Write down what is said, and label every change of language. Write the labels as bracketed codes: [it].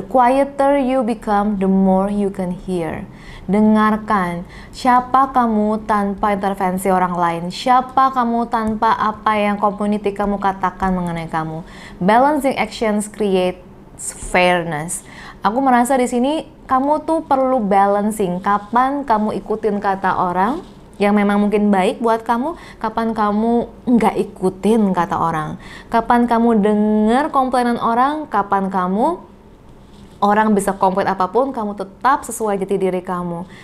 [en] The quieter you become, the more you can hear. [id] Dengarkan siapa kamu tanpa intervensi orang lain, siapa kamu tanpa apa yang community kamu katakan mengenai kamu. [en] Balancing actions creates fairness. [id] Aku merasa di sini kamu tuh perlu balancing. Kapan kamu ikutin kata orang yang memang mungkin baik buat kamu, kapan kamu nggak ikutin kata orang, kapan kamu dengar komplainan orang, kapan orang bisa komplain apapun, kamu tetap sesuai jati diri kamu.